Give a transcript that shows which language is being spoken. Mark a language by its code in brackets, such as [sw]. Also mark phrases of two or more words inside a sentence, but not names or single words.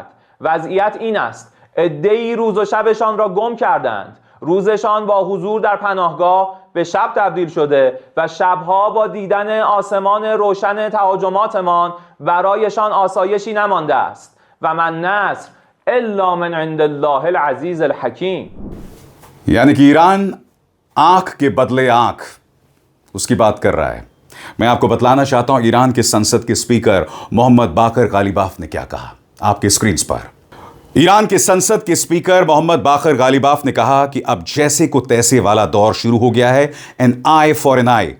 [fa] وضعیت این است: عده‌ای روز و شبشان را گم کردند. روزشان با حضور در پناهگاه به شب تبدیل شده و شبها با دیدن آسمان روشن تهاجماتمان برایشان آسایشی نمانده است. [ar] و من نصر الا من عند الله العزیز الحکیم. [hi] यानी कि ईरान आंख के बदले आंख उसकी बात कर रहा है। मैं आपको बतलाना चाहता हूं ईरान के संसद के स्पीकर मोहम्मद बाकर गालिबाफ ने क्या कहा आपके स्क्रीन पर। ईरान के संसद के स्पीकर मोहम्मद बाकर गालिबाफ ने कहा कि अब जैसे को तैसे वाला दौर शुरू हो गया है, [en] an eye for an eye.